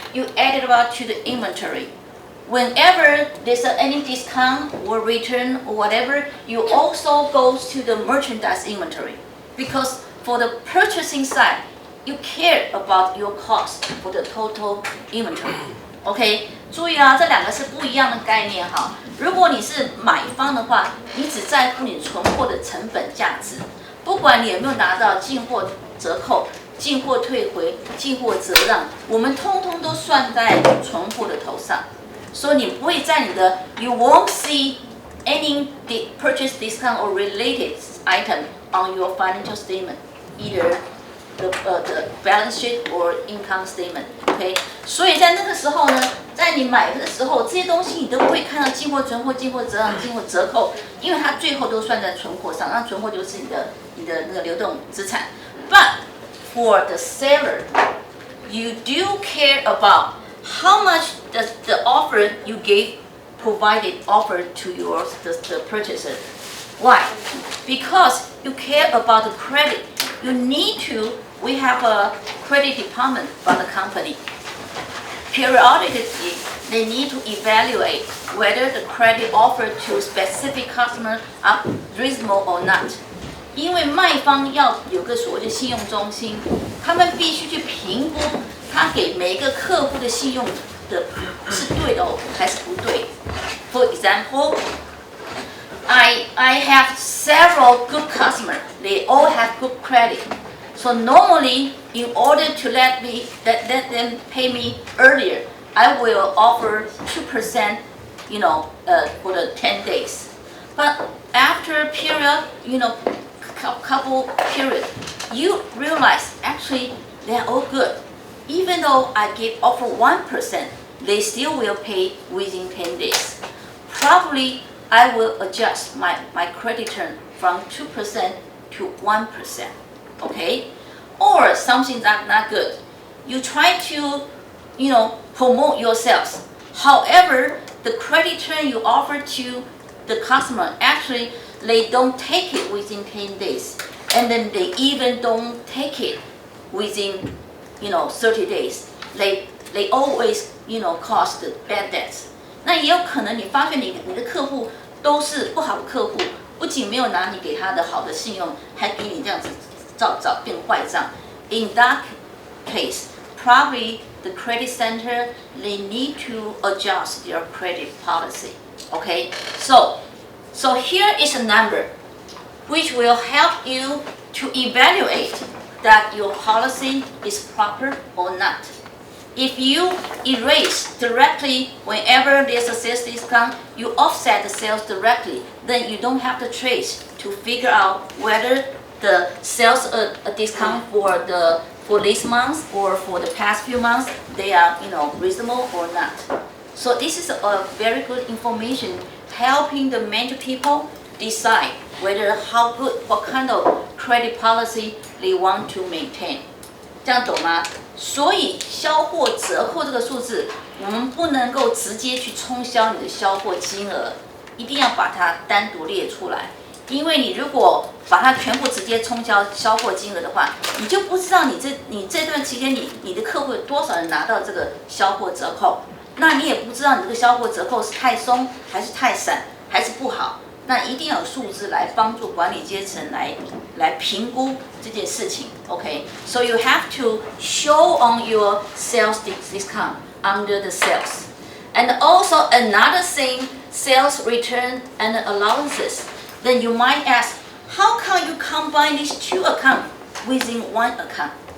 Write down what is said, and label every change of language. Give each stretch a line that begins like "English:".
English: You add it about to the inventory. Whenever there's any discount or return or whatever, you also goes to the merchandise inventory. Because for the purchasing side, you care about your cost for the total inventory.
Chinese: OK， 注意啊，这两个是不一样的概念哈。如果你是买方的话，你只在乎你存货的成本价值，不管你有没有拿到进货折扣、进货退回、进货折让，我们通通都算在存货的头上。所以你不会在你的
English: you won't see any purchase discount or related item on your financial statement, either the balance sheet or income statement.
Chinese: OK， 所以在那个时候呢，在你买的时候，这些东西你都不会看到进货存货、进货折让、进货折扣，因为它最后都算在存货上，那存货就是你的那个流动资产。
English: But for the seller, you do care about how much the offer you provided offer to the purchaser. Why? Because you care about the credit. We have a credit department from the company. Periodically, they need to evaluate whether the credit offered to specific customer are reasonable or not.
Chinese: 因为卖方要有个所谓的信用中心，他们必须去评估他给每一个客户的信用的是对的还是不对。
English: For example, I have several good customers. They all have good credit. So normally, in order to let them pay me earlier, I will offer 2%, for the 10 days. But after a period, couple period, you realize actually they're all good. Even though I offer 1%, they still will pay within 10 days. Probably I will adjust my credit term from 2% to 1%. Okay? Or something that's not good. You try to, promote yourselves. However, the credit term you offer to the customer, actually, they don't take it within 10 days. And then they even don't take it within, 30 days. They always, cause the bad debts.
Chinese: 那也有可能你发现你的客户都是不好的客户，不仅没有拿你给他的好的信用，还给你这样子照变坏账。
English: In that case, probably the credit center they need to adjust their credit policy. Okay, so here is a number which will help you to evaluate that your policy is proper or not. If you erase directly whenever there's a sales discount, you offset the sales directly, then you don't have to trace to figure out whether the sales discount for this month or for the past few months, they are reasonable or not. So this is a very good information helping the management people decide whether what kind of credit policy they want to maintain.
Chinese: 这样懂吗？所以销货折扣这个数字，我们不能够直接去冲销你的销货金额，一定要把它单独列出来。因为你如果把它全部直接冲销货金额的话，你就不知道你这段期间你的客户有多少人拿到这个销货折扣。那你也不知道你这个销货折扣是太松还是太散还是不好，那一定要有数字来帮助管理阶层来评估这件事情。
English: OK， so you have to show on your sales discount under the sales, and also another thing, sales return and allowances. Then you might ask, how can you combine these two accounts within one account?